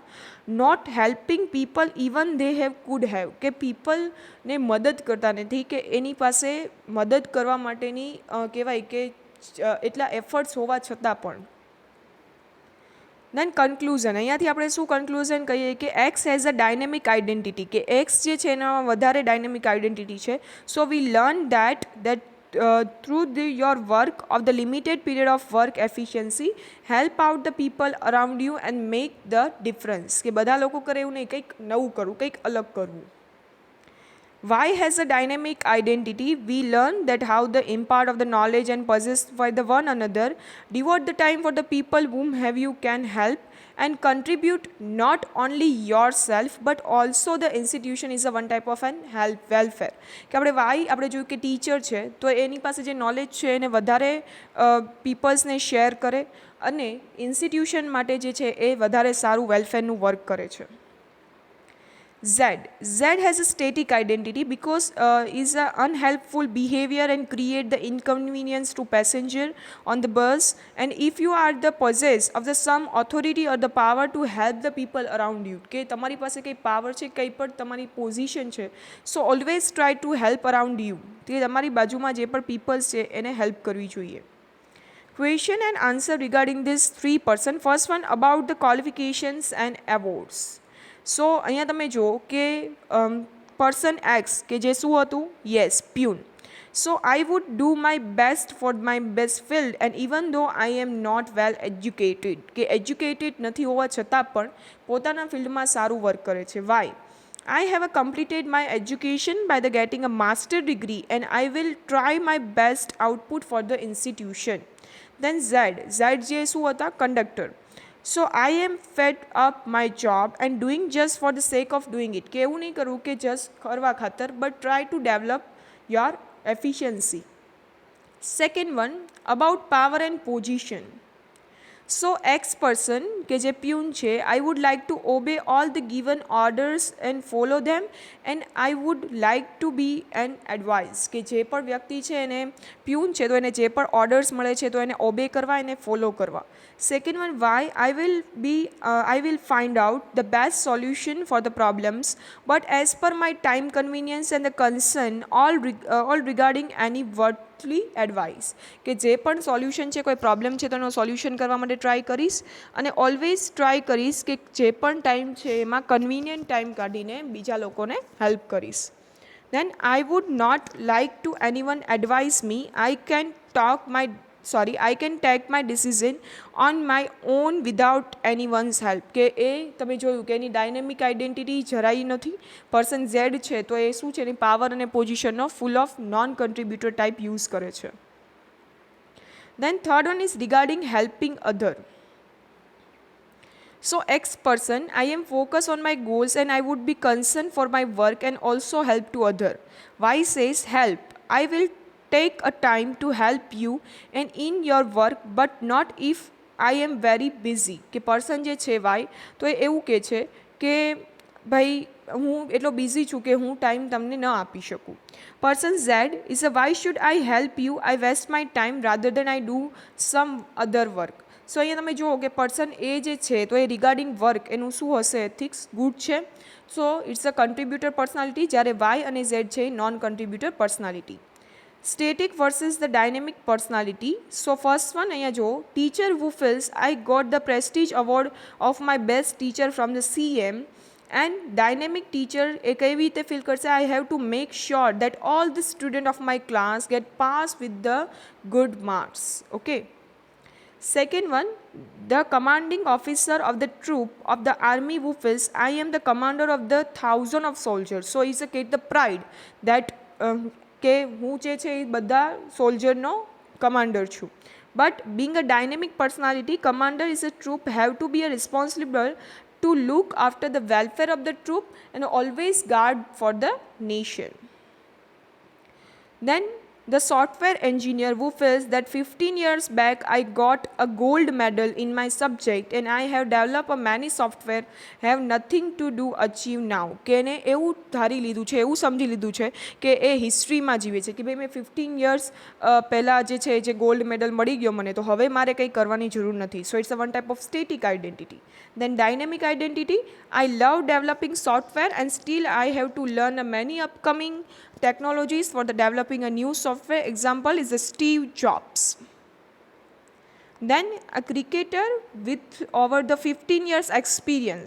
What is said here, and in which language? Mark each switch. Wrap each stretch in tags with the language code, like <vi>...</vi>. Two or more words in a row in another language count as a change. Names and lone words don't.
<en>not helping people even they have could have,</en> <gu>કે પીપલને મદદ કરતા નથી, કે એની પાસે મદદ કરવા માટેની કહેવાય કે એટલા એફર્ટ્સ હોવા છતાં પણ.</gu> <en>then conclusion,</en> <gu>અહીંયાથી આપણે શું કન્ક્લુઝન કહીએ કે</gu> <en>X has a dynamic identity,</en> <gu>કે એક્સ જે છે એનામાં વધારે</gu> <en>dynamic identity</en> <gu>છે.</gu> <en>so we learn that your work of the limited period of work efficiency help out the people around you and make the difference.</en> <gu>કે બધા લોકો કરે એવું નહીં, કંઈક નવું કરવું, કંઈક અલગ કરવું.</gu> <en>Why has a dynamic identity? We learn that how the impart of the knowledge and possess by the one another, devote the time for the people whom have you can help, and contribute not only yourself but also the institution is a one type of an help welfare.</en> <gu>કે આપણે વાય આપણે જોયું કે ટીચર છે તો એની પાસે જે નોલેજ છે એને વધારે પીપલ્સને શેર કરે અને ઇન્સ્ટિટ્યુશન માટે જે છે એ વધારે સારું વેલફેરનું વર્ક કરે છે.</gu> <en>Z has a static identity because is a unhelpful behavior and create the inconvenience to passenger on the bus, and if you are the possess of the some authority or the power to help the people around you,</en> <gu>કે તમારી પાસે કંઈ પાવર છે, કંઈ પણ તમારી પોઝિશન છે,</gu> <en>so always try to help around you,</en> <gu>તે તમારી બાજુમાં જે પણ પીપલ્સ છે એને હેલ્પ કરવી જોઈએ.</gu> <en>Question and answer regarding this 3 person. First one about the qualifications and awards.</en> <gu>સો અહીંયા તમે જુઓ કે પર્સન એક્સ કે જે શું હતું,</gu> <en>yes peon. so I would do my best for my best field and even though I am not well educated,</en> <gu>કે એજ્યુકેટેડ નથી હોવા છતાં પણ પોતાના ફિલ્ડમાં સારું વર્ક કરે છે.</gu> <en>વાય? I have completed my education by the getting a master degree and I will try my best output for the institution. Then Z</en> <gu>જે શું હતા, કંડક્ટર.</gu> <en>So I am fed up my job and doing just for the sake of doing it,</en> <gu>કે એવું નહીં કરવું કે જસ્ટ કરવા ખાતર,</gu> <en>but try to develop your efficiency. Second one about power and position. So X person</en> <gu>કે જે પ્યુન છે,</gu> <en>I would like to obey all the given orders and follow them and I would like to be an advice,</en> <gu>કે જે પણ વ્યક્તિ છે એને પ્યુન છે તો એને જે પણ ઓર્ડર્સ મળે છે તો એને ઓબે કરવા, એને ફોલો કરવા.</gu> <en>Second one, why? I will find out the best solution for the problems, but as per my time convenience and the concern, all regarding any worldly advice,</en> <gu>કે જે પણ સોલ્યુશન છે, કોઈ પ્રોબ્લેમ છે તો એનો સોલ્યુશન કરવા માટે ટ્રાય કરીશ અને ઓલવેઝ ટ્રાય કરીશ કે જે પણ ટાઈમ છે એમાં</gu> <en>convenient time</en> <gu>કાઢીને બીજા લોકોને હેલ્પ કરીશ.</gu> <en>Then I would not like to anyone advise me. I can take my decision on my own without anyone's help.</en> <gu>કે એ તમે જોયું કે એની</gu> <en>dynamic identity</en> <gu>જરાય નથી.</gu> <en>person Z</en> <gu>છે તો એ શું છે, એની પાવર અને પોઝિશનનો</gu> <en>full of non contributor type use</en> <gu>કરે છે.</gu> <en>Then third one is regarding helping other. So X person, I am focused on my goals and I would be concerned for my work and also help to other. Y says help. I will take a time to help you and in your work but not if I am very busy.</en> <gu>કે પર્સન જે છે વાય તો એ એવું કહે છે કે ભાઈ હું એટલો બિઝી છું કે હું ટાઈમ તમને ન આપી શકું.</gu> <en>person Z is a why should I help you, I waste my time rather than I do some other work.</en> <gu>સો અહીંયા તમે જુઓ કે પર્સન એ જે છે તો એ</gu> <en>regarding work</en> <gu>એનું શું હશે,</gu> <en>ethics good</en> <gu>છે.</gu> <en>so it's a contributor personality,</en> <gu>જ્યારે વાય અને ઝેડ છે</gu> <en>non contributor personality. Static versus the dynamic personality. So first one</en> <gu>અહીંયા જો,</gu> <en>teacher who feels I got the prestige award of my best teacher from the CM, and dynamic teacher</en> <gu>એ કઈ રીતે ફીલ કરશે,</gu> <en>I have to make sure that all the student of my class get pass with the good marks. Okay. Second one, the commanding officer of the troop of the army who feels I am the commander of the 1,000 of soldiers. So is a get the pride that</en> <gu>કે હું જે છે એ બધા સોલ્જરનો કમાન્ડર છું.</gu> <en>but being a dynamic personality, commander is a troop have to be a responsible to look after the welfare of the troop and always guard for the nation. Then the software engineer who feels that 15 years back I got a gold medal in my subject and I have developed a many software have nothing to do achieve now.</en> <gu>કે એને એવું ધારી લીધું છે, એવું સમજી લીધું છે કે એ હિસ્ટ્રીમાં જીવે છે કે ભાઈ મેં 15 years પહેલાં જે છે જે ગોલ્ડ મેડલ મળી ગયો મને, તો હવે મારે કંઈ કરવાની જરૂર નથી.</gu> <en>so it's a one type of static identity. Then dynamic identity, I love developing software and still I have to learn many upcoming technologies for the developing a new software. Example is the Steve Jobs. Then a cricketer with over the 15 years experience.</en>